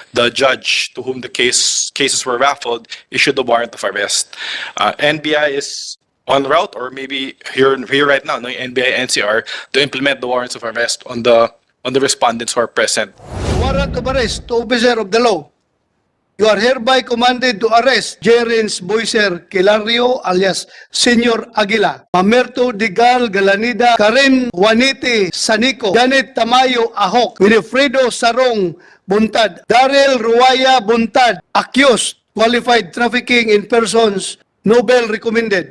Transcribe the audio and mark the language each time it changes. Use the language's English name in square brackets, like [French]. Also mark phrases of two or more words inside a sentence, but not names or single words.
[English] the judge to whom the cases were raffled issued the warrant of arrest. NBI is en route, or maybe here right now, no, NBI NCR, to implement the warrants of arrest on the respondents who are present. Warrant of arrest to officer of the law. You are hereby commanded to arrest Jerens Boyser Kilario alias Senyor Agila, Mamerto Digal Galanida, Karen Juanite Sanico, Janet Tamayo Ahok, Winifredo Sarong Buntad, Daryl Ruaya Buntad, accused, qualified trafficking in persons, no bail recommended.